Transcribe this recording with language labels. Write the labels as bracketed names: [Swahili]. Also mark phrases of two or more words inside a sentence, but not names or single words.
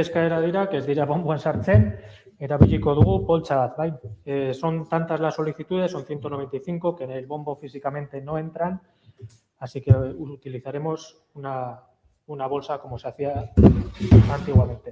[Basque] eskaera dira, que ez dira bonboan sartzen, erabiliko dugu poltsa bat, bai. [Spanish] Son tantas las solicitudes, son 195, que en el bombo físicamente no entran, así que utilizaremos una bolsa como se hacía antiguamente.